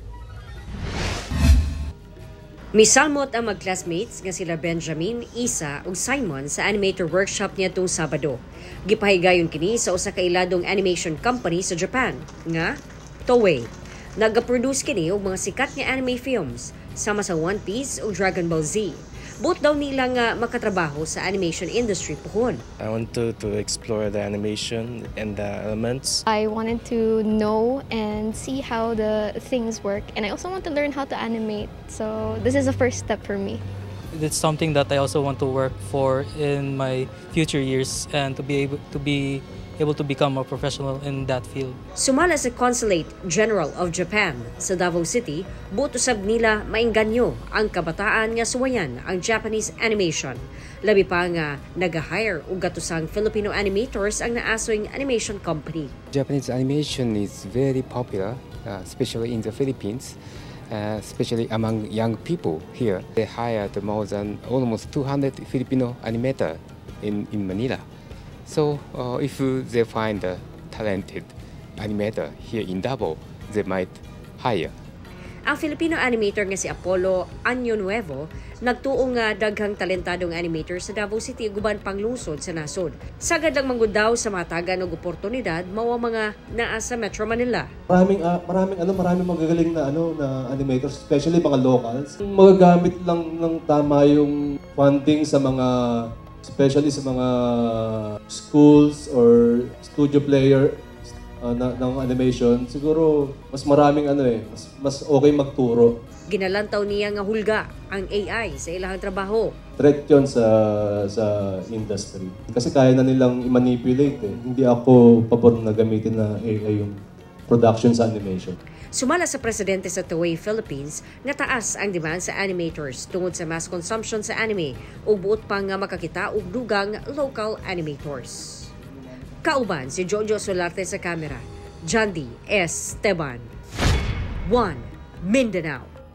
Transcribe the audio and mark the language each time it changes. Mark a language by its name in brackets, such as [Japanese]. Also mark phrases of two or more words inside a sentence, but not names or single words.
[Cebuano] Misalmot ang mag-classmates nga sila Benjamin, Isa ug Simon sa Animator Workshop niadtong Sabado. Gipahigayon kini sa usa ka iladong animation company sa Japan nga Toei. Nagaproduce kini og mga sikat nga [English] anime films [Cebuano] sama sa One Piece ug Dragon Ball Z. Both daw nila nga makatrabaho sa [English] animation industry [Cebuano] pohon. [English] I wanted to explore the animation and the elements. I wanted to know and see how the things work, and I also want to learn how to animate. So this is the first step for me. It's something that I also want to work for in my future years and to be able to become a professional in that field. [Cebuano] Sumala sa Consulate General of Japan sa Davao City, buot usab nila maingganyo ang kabataan nga suwayan ang [English] Japanese animation. [Cebuano] Labi pa nga nag-hire og gatusang [English] Filipino animators [Cebuano] ang naasoing [English] animation company. Japanese animation is very popular, especially in the Philippines. Especially among young people here. They hired more than almost 200 Filipino animators in Manila. So if they find a talented animator here in Davao, they might hire. [Cebuano] Ang [English] Filipino animator [Cebuano] nga si Apollo Año Nuevo nagtuo nga daghang talentadong animator sa Davao City guban panglungsod sa nasod. Sagad lang manggod daw sa matagan og oportunidad mao mga naa sa Metro Manila. [Filipino] Maraming magagaling na na animators, especially mga locals. Magagamit lang ng tama yung funding sa mga especially sa mga schools or studio player ng animation, siguro mas maraming mas okay magturo. [Cebuano] Ginalantaw niya nga hulga ang AI sa ilahang trabaho. [Filipino] Threat yun sa industry. Kasi kaya na nilang i-manipulate. Hindi ako pabor na gamitin na AI yung production sa animation. [Cebuano] Sumala sa presidente sa Toei Philippines nga taas ang demand sa animators tungod sa [English] mass consumption [Cebuano] sa anime ug buot pa nga makakita og dugang [English] local animators. [Cebuano] Kauban si Jojo Solarte sa kamera. John D. Esteban. 1 Mindanao.